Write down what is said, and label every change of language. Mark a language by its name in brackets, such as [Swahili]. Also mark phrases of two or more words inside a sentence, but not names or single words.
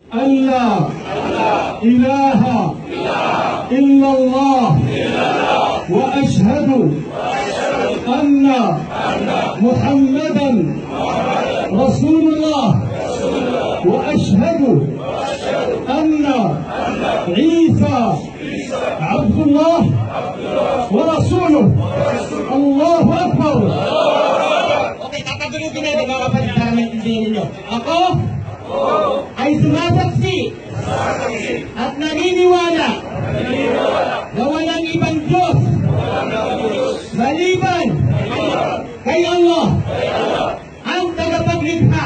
[Arabic] أن لا إله إلا الله وأشهد أن محمدا رسول الله وأشهد أن عيسى عبد الله ورسوله. الله أكبر. [Filipino] Okay, tatagulugin natin mga kapatid para maintindihan ninyo. Ako ay sumasaksi at naniniwala na walang ibang Diyos maliban kay Allah ang tagapaglikha.